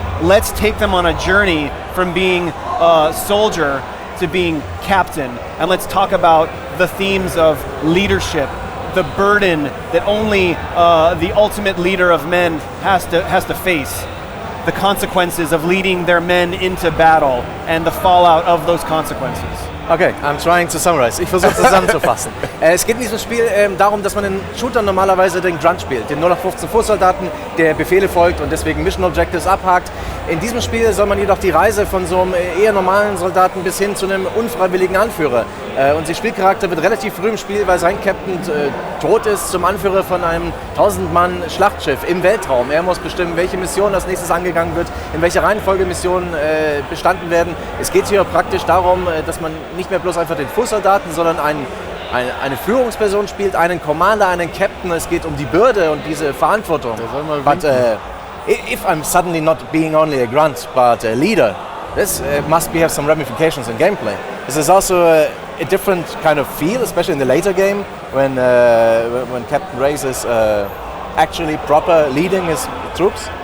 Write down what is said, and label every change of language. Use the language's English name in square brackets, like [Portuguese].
[English] Let's take them on a journey from being soldier to being captain, and let's talk about the themes of leadership, the burden that only the ultimate leader of men has to face, the consequences of leading their men into battle and the fallout of those consequences. Okay, I'm trying to summarize. [German] Ich versuche zusammenzufassen. Es geht in diesem Spiel darum, dass man in Shootern normalerweise den Grunt spielt, den 0815 Fußsoldaten, der Befehle folgt und deswegen Mission Objectives abhakt. In diesem Spiel soll man jedoch die Reise von so einem eher normalen Soldaten bis hin zu einem unfreiwilligen Anführer. Unser Spielcharakter wird relativ früh im Spiel, weil sein Captain tot ist, zum Anführer von einem 1000-Mann-Schlachtschiff im Weltraum. Er muss bestimmen, welche Mission als nächstes angegangen wird, in welcher Reihenfolge Missionen bestanden werden. Es geht hier praktisch darum, dass man nicht mehr bloß einfach den Fußsoldaten, sondern eine Führungsperson spielt, einen Commander, einen Captain. Es geht um die Bürde und diese Verantwortung. [English] But if I'm suddenly not being only a grunt, but a leader, this must have some ramifications in gameplay. This is also a different kind of feel, especially in the later game, when Captain Reyes is actually proper leading his troops.